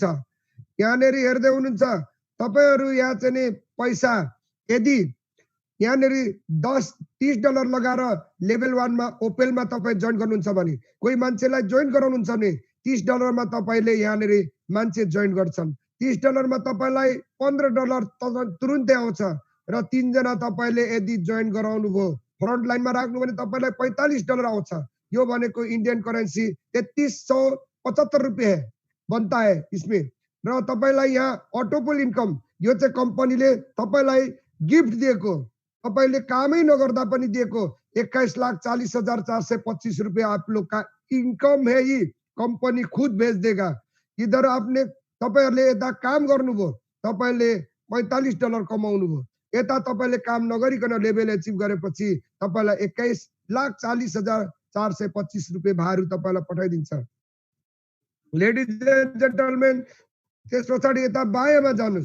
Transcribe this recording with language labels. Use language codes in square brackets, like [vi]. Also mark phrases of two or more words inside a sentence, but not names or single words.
[ne] यहाँनेरि हेर्दै हुनुहुन्छ, तपाईहरु यहाँ चाहिँ पैसा यदि यहाँनेरि $30 लगाएर लेभल 1 मा ओपेलमा तपाई जोइन गर्नुहुन्छ भने, कोही मान्छेलाई जोइन गराउनुहुन्छ भने $30 मा तपाईले यहाँनेरि मान्छे जोइन गर्छन्। $30 मा तपाईलाई $15 तुरुन्तै आउँछ। र 3 जना तपाईले यदि जोइन गराउनु भयो [en] front lineमा [ne] राख्नु भने तपाईलाई $45 आउँछ। यो भनेको [en] Indian currency [hi] ₹3375 बनता है इसमें। [ne] र तपाईलाई यहाँ अटोपुल इन्कम यो चाहिँ कम्पनीले तपाईलाई गिफ्ट दिएको, तपाईले कामै नगर्दा पनि दिएको 21,40,425 रुपए [hi] आप लोग का इनकम है। ये कंपनी खुद भेज देगा। इधर आपने [ne] तपाईहरुले यता काम गर्नुभयो, तपाईले $45 कमाउनु भयो। यता तपाईले काम नगरिकन [en] level achieve [ne] गरेपछि तपाईलाई 21,40,425 रुपए भारू तपाईलाई पठाइदिन्छ। [en] ladies and gentlemen, [ne] त्यसपछि यता बायाँमा जानुस्।